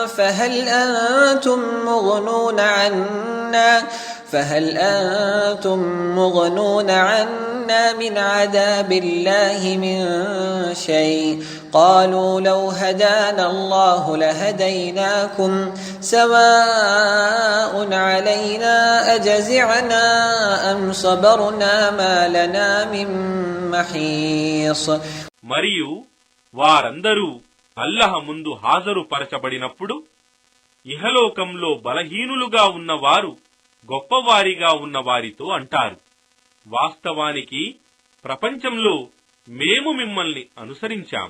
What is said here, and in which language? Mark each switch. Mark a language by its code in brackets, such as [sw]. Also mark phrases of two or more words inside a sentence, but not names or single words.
[ar] فهل أنتم مغنون عنا من عذاب الله من شيء قالوا لو هدانا الله لهديناكم سواء علينا أجزعنا أم صبرنا ما لنا من محيص. [te] మరియు వారందరూ అల్లాహ్ ముందు హాజరు పరచబడినప్పుడు ఇహలోకంలో బలహీనులుగా ఉన్నవారు గొప్పవారిగా ఉన్నవారితో అంటారు, వాస్తవానికి ప్రపంచంలో మేము మిమ్మల్ని అనుసరించాము.